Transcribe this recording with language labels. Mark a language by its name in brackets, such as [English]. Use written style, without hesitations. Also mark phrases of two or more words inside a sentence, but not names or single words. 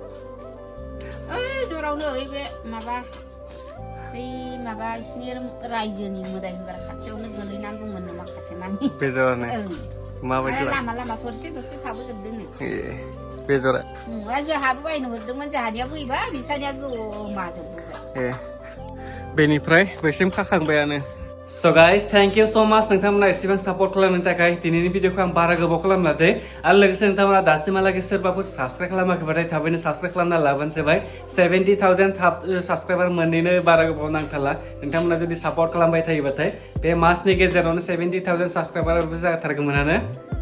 [Bodo] जरावनो बे माबा बिसिनि रायजोनि मोदाय होग्रा खाथियावनो गोलैनानै दंमोन माखासे मानि बेदरानो माबायदि लामा दरसे थाबोजोबदोंनो बेदरा जोंहाबो बायनो हरदोंमोन जोंहानिया फैबा बिसानिया गोमाजोबबाय बेनिफ्राय बैसिम खाखांबायानो [English] So guys, thank you so much [Bodo] नोंथांमोना एसेबां सापर्ट खालामनायनि थाखाय दिनैनि भिडिअखौ आं बारा गोबाव खालामला दे आरो लोगोसे नोंथांमोना दासिमहालागै सोरबाफोर साबस्क्राइब खालामाखैबाथाय थाबैनो साबस्क्राइब खालामना लाबानोसै 70,000 थाब साबस्क्राइबार मोननैनो बारा गोबाव नांथारला नोंथांमोना जुदि सापर्ट खालामबाय थायोबाथाय बे मासनि गेजेरावनो 70,000 साबस्क्राइबारबो जाथारगौमोनानो